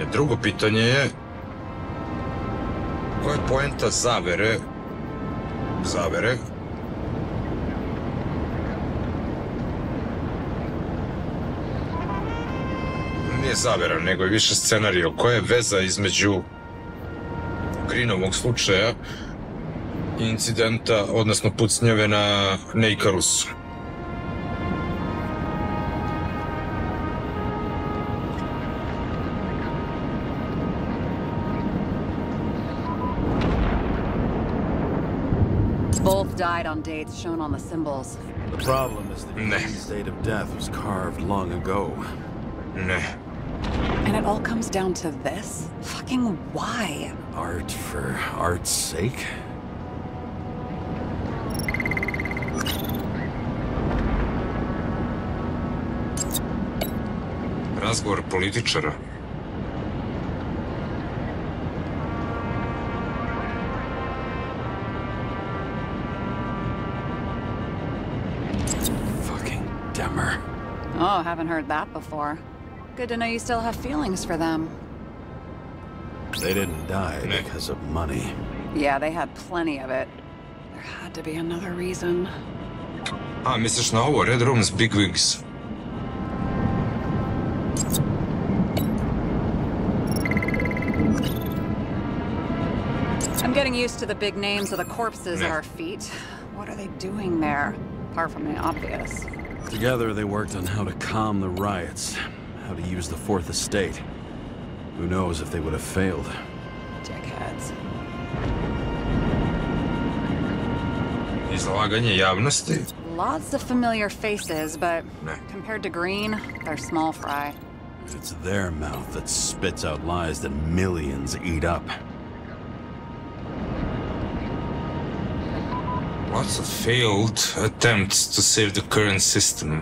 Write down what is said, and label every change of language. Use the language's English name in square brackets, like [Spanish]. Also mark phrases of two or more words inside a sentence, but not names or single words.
[Serbian] Drugo pitanje je koja je poenta zavere nije zavera, nego je više scenario. Koja je veza između Greenovog slučaja i incidenta, odnosno pucnjave na Ikarusu? [English] Both died on dates shown on the symbols. The problem is that Green's date of death was carved long ago. [Serbian] Ne. [English] And it all comes down to this? Fucking why? Art for art's sake? [Serbian] Razgovor političara. [English] Oh, haven't heard that before. Good to know you still have feelings for them. They didn't die because of money. Yeah, they had plenty of it. There had to be another reason. [Serbian] Misliš na ovo? [English] Red Room's Bigwigs. I'm getting used to the big names of the corpses at our feet. What are they doing there? Apart from the obvious. Together, they worked on how to calm the riots, how to use the Fourth Estate. Who knows if they would have failed. Dickheads. [Serbian] Izlaganje javnosti. [English] Lots of familiar faces, but compared to Green, they're small fry. It's their mouth that spits out lies that millions eat up. Lots of failed attempts to save the current system.